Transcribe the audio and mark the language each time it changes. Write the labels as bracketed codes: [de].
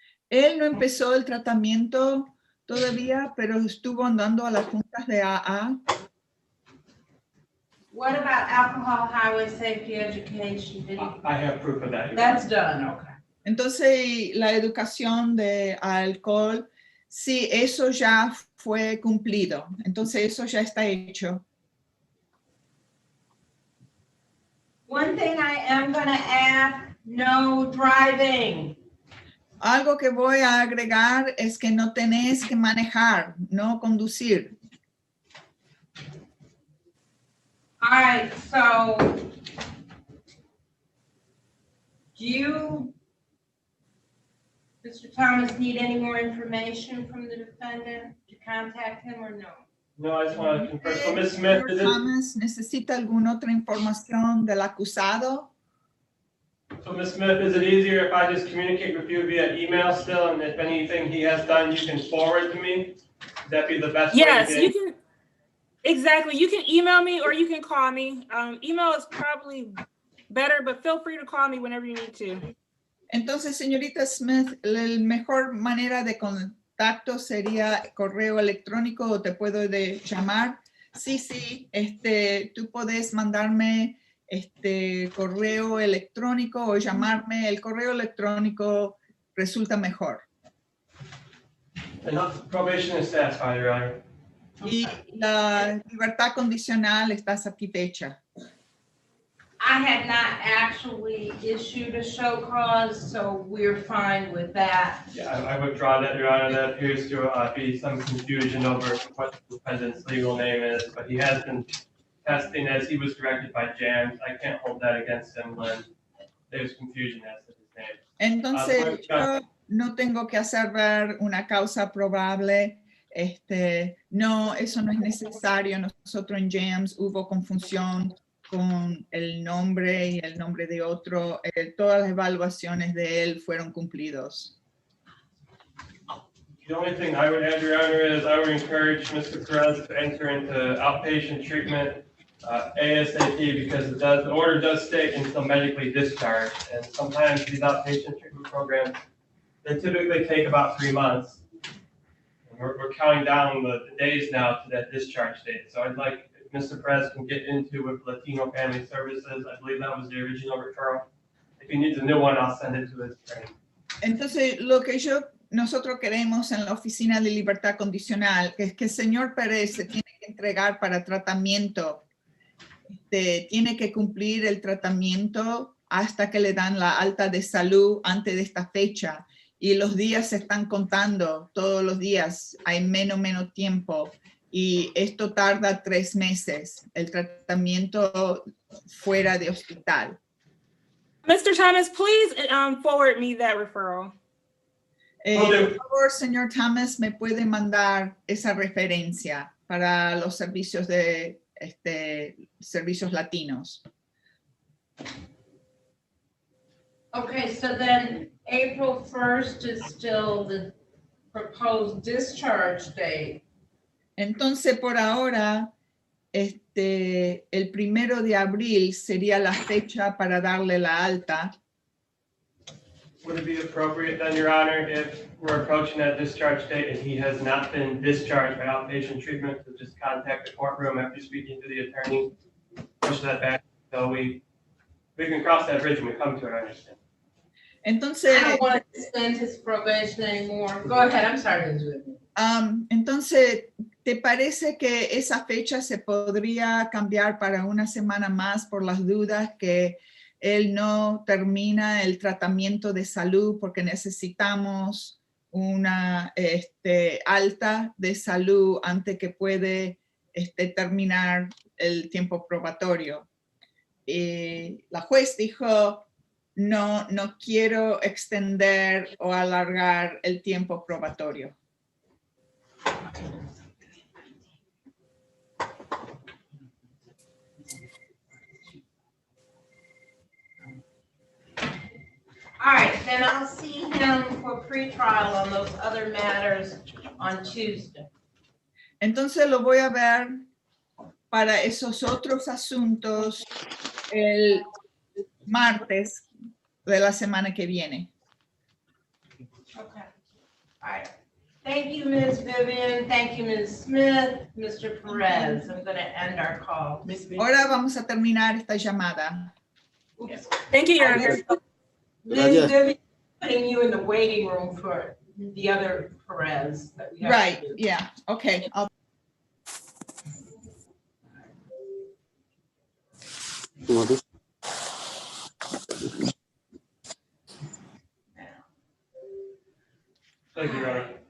[es] Él no empezó el tratamiento todavía, pero estuvo andando a las juntas de AA. [en] What about alcohol highway safety education? Did he? I have proof of that. That's done, okay. [es] Entonces, la educación de alcohol, sí, eso ya fue cumplido. Entonces, eso ya está hecho. [en] One thing I am gonna add, no driving. [es] Algo que voy a agregar es que no tenés que manejar, no conducir. [en] All right, so do you, Mr. Thomas, need any more information from the defendant to contact him or no? No, I just want to confirm. So Ms. Smith, [es] Señor [en] is it, [es] Thomas, ¿necesita alguna otra información del acusado? [en] so Ms. Smith, is it easier if I just communicate with you via email still, and if anything he has done, you can forward to me? Would that be the best way? Yes, to you can. Exactly. You can email me or you can call me. Email is probably better, but feel free to call me whenever you need to. [es] Entonces, señorita Smith, la mejor manera de contacto sería correo electrónico o te puedo llamar. Sí, tú puedes mandarme correo electrónico o llamarme. El correo electrónico resulta mejor. [en] And probation is satisfied, Your Honor. [es] Y la libertad condicional está satisfecha. [en] I had not actually issued a show cause, so we're fine with that. Yeah, I withdraw that, Your Honor. That appears to be some confusion over what the defendant's legal name is, but he has been testing as he was directed by Jams. I can't hold that against him when there's confusion as to his name. [es] Entonces, yo no tengo que hacer ver una causa probable. No, eso no es necesario. Nosotros en JAMS hubo confusión con el nombre y el nombre de otro. Todas las evaluaciones de él fueron cumplidos. [en] The only thing I would add, Your Honor, is I would encourage Mr. Perez to enter into outpatient treatment ASAP, because the order does state until medically discharged. And sometimes these outpatient treatment programs, they typically take about 3 months. And we're counting down the days now to that discharge date. So I'd like, if Mr. Perez can get into with Latino Family Services, I believe that was the original referral. If he needs a new one, I'll send it to his training. [es] Entonces, nosotros queremos en la Oficina de Libertad Condicional es que el señor Pérez se tiene que entregar para tratamiento. Tiene que cumplir el tratamiento hasta que le dan la alta de salud antes de esta fecha. Y los días se están contando, todos los días hay menos tiempo. Y esto tarda 3 meses, el tratamiento fuera de hospital. [en] Mr. Thomas, please forward me that referral. [es] Por favor, señor Thomas, me puede mandar esa referencia para los servicios de servicios latinos. [en] Okay, so then April 1st is still the proposed discharge date. [es] Entonces, por ahora, el 1 de abril sería la fecha para darle la alta. [en] Would it be appropriate then, Your Honor, if we're approaching that discharge date and he has not been discharged by outpatient treatment, to just contact the courtroom after speaking to the attorney, push that back, so we can cross that bridge when we come to it, I understand. [es] Entonces, [en] I don't want to extend his probation anymore. Go ahead, I'm sorry to do it. [es] entonces, ¿te parece que esa fecha se podría cambiar para una semana más por las dudas que él no termina el tratamiento de salud porque necesitamos una alta de salud antes que puede terminar el tiempo probatorio? La juez dijo, no quiero extender o alargar el tiempo probatorio. [en] All right, then I'll see him for pretrial on those other matters on Tuesday. [es] Entonces lo voy a ver para esos otros asuntos el martes de la semana que viene. [en] Okay. All right. Thank you, Ms. Vivian. Thank you, Ms. Smith, Mr. Perez. I'm going to end our call. [es] Ahora vamos a terminar esta llamada. [en] Oops. Thank you, Your Honor. Ms. [es] Gracias. [en] Vivian, putting you in the waiting room for the other Perez. That we have to Right, do. yeah, okay. Thank you, Your Honor.